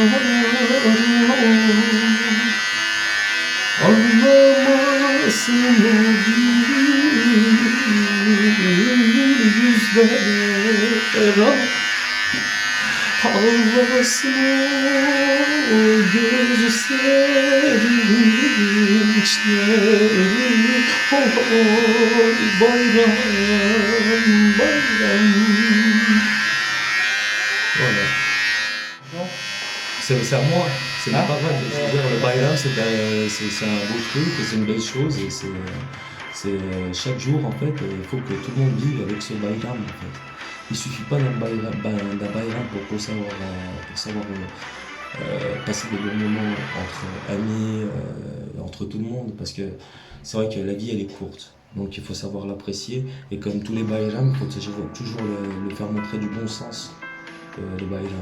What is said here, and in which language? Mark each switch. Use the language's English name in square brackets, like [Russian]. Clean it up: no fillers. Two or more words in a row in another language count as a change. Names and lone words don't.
[Turkish] Ağlamasın o yüzler. Ağlasın o gözlerin içleri. Oy bayram, bayram. [French] Voilà. C'est à moi, c'est pas vrai. Je veux dire, le bayram, c'est un beau truc, c'est une belle chose et c'est chaque jour en fait, il faut que tout le monde vive avec ce bayram en fait. Il suffit pas d'un bayram pour savoir passer des bons moments entre amis, entre tout le monde, parce que c'est vrai que la vie elle est courte, donc il faut savoir l'apprécier, et comme tous les bayrams, il faut toujours le faire montrer du bon sens, le bayram.